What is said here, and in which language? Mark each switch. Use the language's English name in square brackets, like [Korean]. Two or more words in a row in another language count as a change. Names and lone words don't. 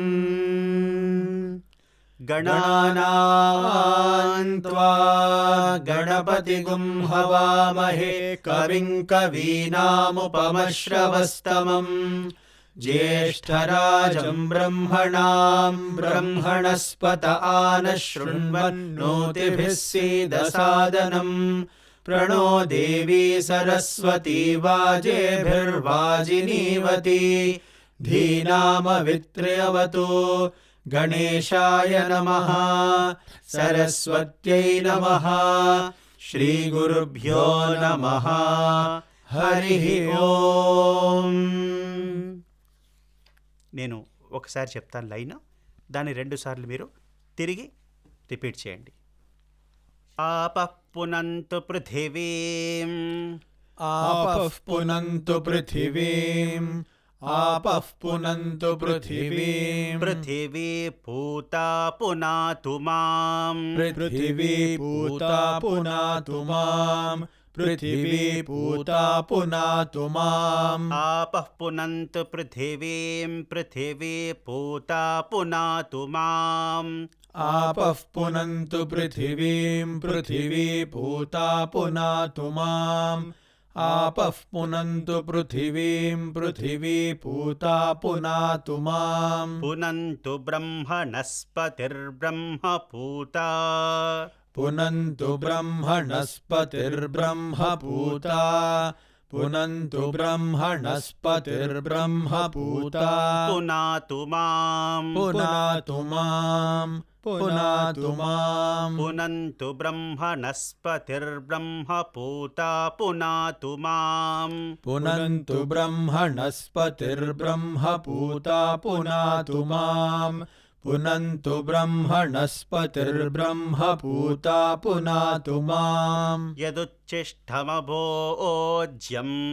[Sanskrit] గణానాం త్వా గణపతిగుం హవామహే కవిం కవీనాముపమశ్రవస్తమం జ్యేష్ఠరాజం బ్రహ్మణాం బ్రహ్మణస్పత ఆనశృణ్వన్నోతిభిः सीदसादनं प्रणो देवी सरस्वती वाजेभिर्वाजिनीवती धीनामवित्र्यवतु गणेशाय नमः सरस्वत्यै नमः श्रीगुरुभ्यो नमः हरिः ओम्. [Telugu] నేను ఒకసారి చెప్తాను లైన్, దాన్ని 2 సార్లు మీరు తిరిగి రిపీట్ చేయండి. [Sanskrit] ఆపః పునంతు పృథివీం आपः पुनन्तु पृथिवीम् आपः पुनन्तु पृथिवीम् పృథివీ పూతా పునాతు మాం पृथिवी पूता पुनातु माम् पृथिवी पूता पुनातु माम् ఆపః పునంతు పృథివీం పృథివీ పూతా పునాతు మాం आपः पुनन्तु पृथिवीम् पृथिवी पूता पुनातु माम् आपः पुनन्तु पृथिवीम् पृथिवी पूता पुनातु माम् పునంతు బ్రహ్మణస్పతిర్బ్రహ్మ పూతా पुनन्तु ब्रह्मणस्पतिर्ब्रह्मपूता पुनन्तु ब्रह्मणस्पतिर्ब्रह्मपूता పునాతు మాం पुनातु माम् पुनातु माम् పునంతు బ్రహ్మణస్పతిర్బ్రహ్మ పూతా పునాతు మాం पुनन्तु ब्रह्मणस्पतिर्ब्रह्मपूता पुनातु माम् पुनन्तु ब्रह्मणस्पतिर्ब्रह्मपूता पुनातु माम् యదుచ్ఛిష్టమభోజ్యం